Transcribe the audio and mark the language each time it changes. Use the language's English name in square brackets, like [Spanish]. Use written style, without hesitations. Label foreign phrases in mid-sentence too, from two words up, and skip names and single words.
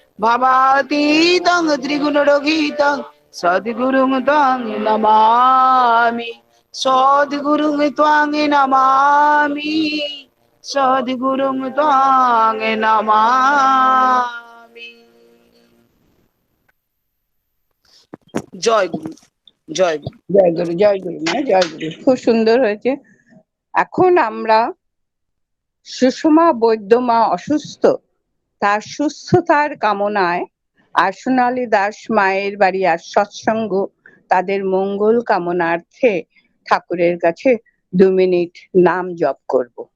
[Sanskrit] भवातीतं त्रिगुणरहितं सद्गुरुं त्वां नमामि, सद्गुरुं त्वां नमामि, सद्गुरुं त्वां नमामि। [Bangla] জয় গুরু, জয় গুরু। জয় গুরু, জয় গুরু, মা জয় গুরু। খুব সুন্দর হয়েছে। এখন আমরা সুষমা বৈদ্য মা অসুস্থ, তার সুস্থতার কামনায় আর সোনালী দাস মায়ের বাড়ি আর সৎসঙ্গ, তাদের মঙ্গল কামনার্থে ঠাকুরের কাছে 2 মিনিট নাম জপ করব।